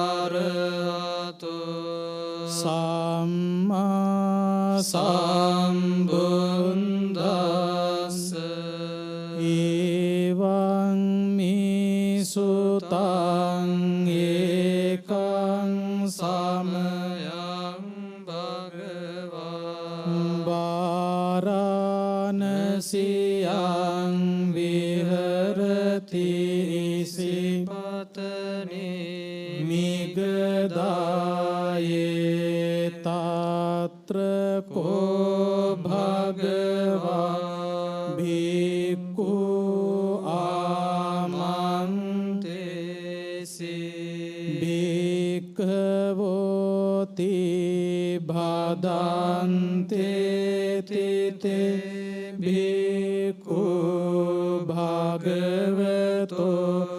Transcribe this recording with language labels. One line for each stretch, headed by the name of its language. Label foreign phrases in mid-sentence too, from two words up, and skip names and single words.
Pali: අරහතෝ සම්මා සම්බුද්දස්ස එවං මේ සුතං ඒකං සමයං භගවා වාරාණසියං විහරති ඉසිපතනේ මිගදායේ තත්‍ර කෝ භගවා භික්ඛු ආමන්තේසි භික්ඛවෝති භදන්තේ තිතේ භික්ඛු භගවතෝ